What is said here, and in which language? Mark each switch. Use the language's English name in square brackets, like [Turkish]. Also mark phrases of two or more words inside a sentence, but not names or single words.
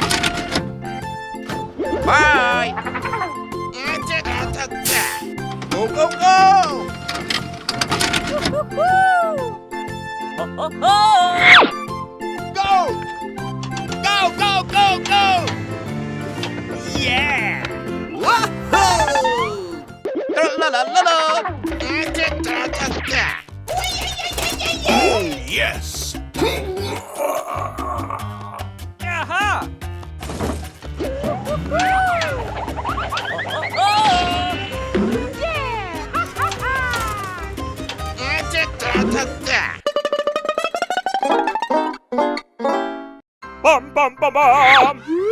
[English] Bye! Go, go, go! Go! Go, go, go, go! Yeah! Woohoo! La la la la! Yes! Aha! Bum bum bum bum!